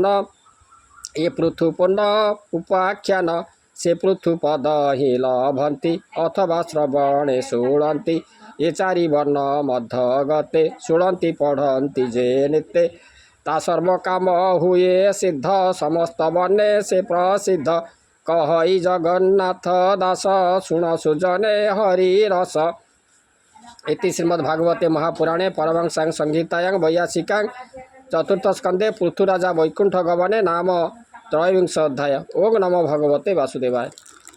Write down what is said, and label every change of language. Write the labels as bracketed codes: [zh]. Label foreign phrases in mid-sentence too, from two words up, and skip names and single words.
[or] ଏ ପୃଥୁ ପୂର୍ଣ୍ଣ ଉପାଖ୍ୟାନ ସେ ପୃଥୁ ପଦ ହିଁ ଲଭନ୍ତି ଅଥବା ଶ୍ରବଣେ ଶୁଣନ୍ତି ଏ ଚାରି ବର୍ଣ୍ଣ ମଧ୍ୟ ଗତେ ଶୁଣନ୍ତି ପଢ଼ନ୍ତି ଯେ ନିତେ ତା ସର୍ବକାମ ହୁଏ ସିଦ୍ଧ ସମସ୍ତ ବର୍ଣ୍ଣେ ସେ ପ୍ରସିଦ୍ଧ କହଇ ଜଗନ୍ନାଥ ଦାସ ଶୁଣ ସୁଜନେ ହରି ରସ [sa] इति श्रीमद्भागवते महापुराणे परमहंसां संहितायां वैयासिकां चतुर्थ स्कंदे पृथुराजा वैकुंठ गमने नाम त्रयोविंश अध्याय। ओं नमो भगवते वासुदेवाय।